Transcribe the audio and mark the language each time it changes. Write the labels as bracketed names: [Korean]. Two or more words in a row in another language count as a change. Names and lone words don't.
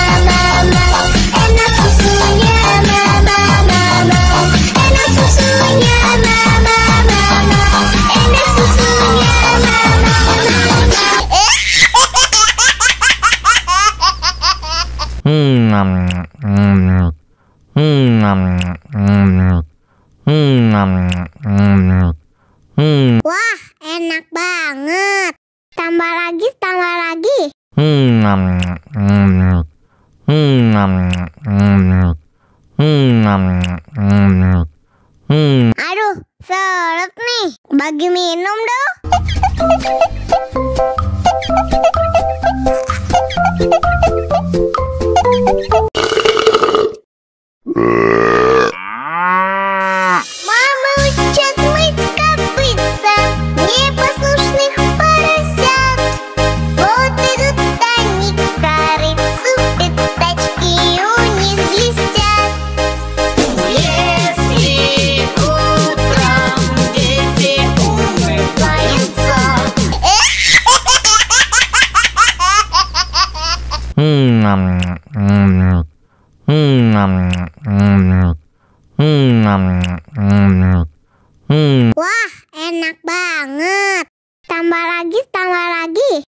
[Indonesian] enak susunya mama, enak susunya mama, enak susunya Wah, enak banget. Tambah lagi, tambah lagi. Aduh, seret nih. Bagi minum dong. [Russian] Мама учат мыть копытца непослушных поросят. Вот идут они к корыцу, пятачки у них блестят. Если утром дети умываются, [Indonesian] wah, enak banget. Tambah lagi, tambah lagi.